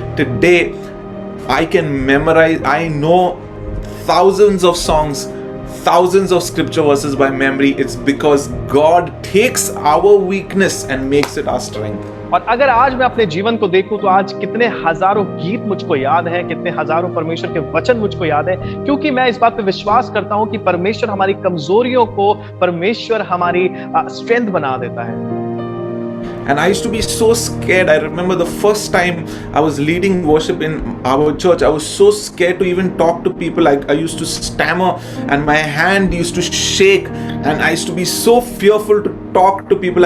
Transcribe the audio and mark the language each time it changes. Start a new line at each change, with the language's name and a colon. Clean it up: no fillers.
English: Today, I can memorize, I know thousands of songs, thousands of scripture verses by memory. It's because God takes our weakness and makes it our strength.
Hindi: और अगर आज मैं अपने जीवन को देखूं तो आज कितने हजारों गीत मुझको याद हैं, कितने हजारों परमेश्वर के वचन मुझको याद हैं, क्योंकि मैं इस बात पे विश्वास करता हूं कि परमेश्वर हमारी कमजोरियों को परमेश्वर हमारी स्ट्रेंथ बना देता है।
English: And I used to be so scared. I remember the first time I was leading worship in our church, I was so scared to even talk to people. I used to stammer and my hand used to shake, and I used to be so fearful to talk to people.